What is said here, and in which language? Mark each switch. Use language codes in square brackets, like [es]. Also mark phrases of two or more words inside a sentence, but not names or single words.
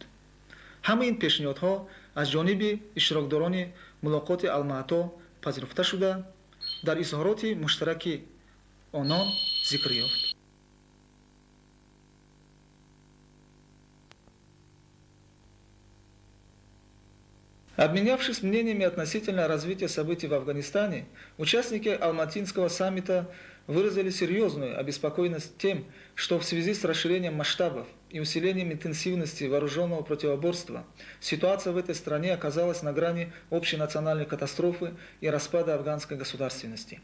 [tg] ҳама ин пешниҳодҳо аз ҷониби иштирокдорони мулоқоти Алмато пазируфта шуда, дар изҳороти муштараки онон зикр ёфт. [ru] Обменявшись мнениями относительно развития событий в Афганистане, участники Алматинского саммита выразили серьезную обеспокоенность тем, что в связи с расширением масштабов и усилением интенсивности вооруженного противоборства ситуация в этой стране оказалась на грани общенациональной катастрофы и распада афганской государственности.